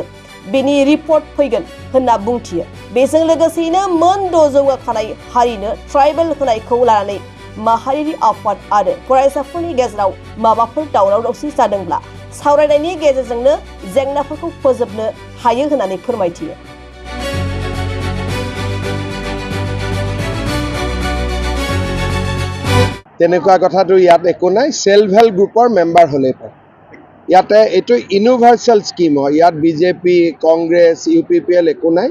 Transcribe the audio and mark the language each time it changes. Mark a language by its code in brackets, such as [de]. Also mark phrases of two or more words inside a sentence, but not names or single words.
[brx] बेनि रिपर्ट फैगोन होनना बुंथियो। बेजों लोगोसेयैनो मोन 6 जौगाखानाय हारिनो ट्राइबेल होनायखौ लानानै माहारियारि आफाद आरो फरायसाफोरनि गेजेराव माबाफोर दावराव दावसि जादोंब्ला सावरायनायनि गेजेरजोंनो जेंनाफोरखौ फोजोबनो हायो होननानै फोरमायथियो। [as] তেনেকুৱা কথাটো ইয়াত একো নাই। [en] self help groupৰ member [as] হ'লেই পায়। ইয়াতে এইটো [en] universal scheme [as] হয়। ইয়াত বিজেপি, কংগ্ৰেছ, UPPL একো নাই।